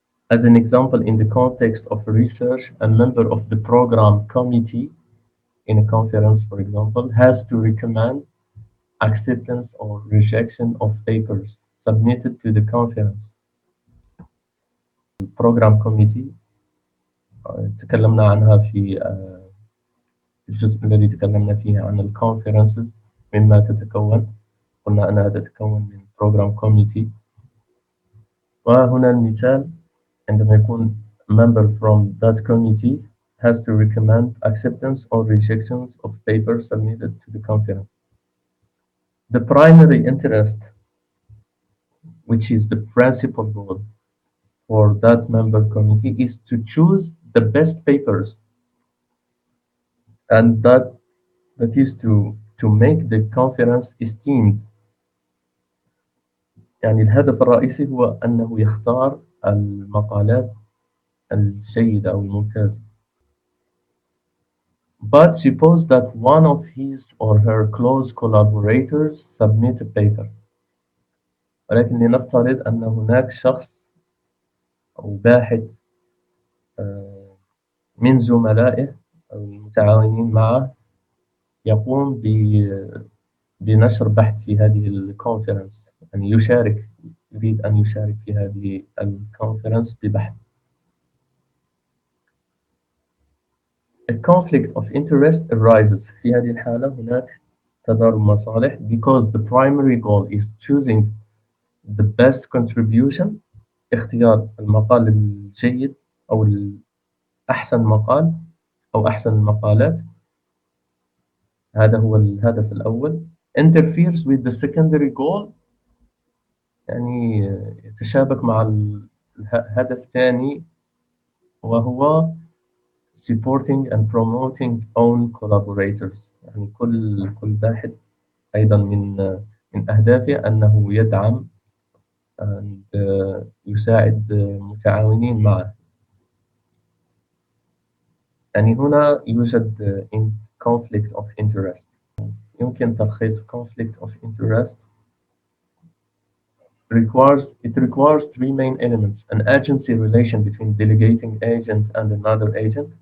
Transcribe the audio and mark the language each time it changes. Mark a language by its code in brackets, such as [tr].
[en] As an example, in the context of research, a member of the program committee in a conference, for example, has to recommend acceptance or rejection of papers submitted to the conference. The program committee [ar] تكلمنا عنها في الجزء الذي تكلمنا فيه عن الكونفرنسز، مما تتكون. قلنا أنها تتكون من program committee. وهنا المثال عندما يكون [en] member from that committee has to recommend acceptance or rejections of papers submitted to the conference. The primary interest, which is the principal goal for that member committee, is to choose the best papers, and that is to make the conference esteemed. [ar] يعني الهدف الرئيسي هو أنه يختار المقالات الجيدة أو الممتازة. [en] But suppose that one of his or her close collaborators submit a paper. [ar] ولكن لنفترض أن هناك شخص أو باحث آه، من زملائه أو المتعاونين معه يقوم بنشر بحث في هذه الكونفرنس، يعني يريد أن يشارك في هذه الكونفرنس ببحث. [en] A conflict of interest arises. [ar] في هذه الحالة هناك تضارب مصالح [en] because the primary goal is choosing the best contribution، [ar] اختيار المقال الجيد أو أحسن مقال أو أحسن المقالات. هذا هو الهدف الأول. [en] interferes with the secondary goal، [ar] يعني يتشابك مع الهدف الثاني، وهو [en] supporting and promoting own collaborators. [ar] يعني كل باحث أيضا من أهدافه أنه يدعم and يساعد متعاونين معه. يعني هنا يوجد conflict of interest. يمكن تلخيص [en] conflict of interest requires three main elements: an agency relation between delegating agent and another agent.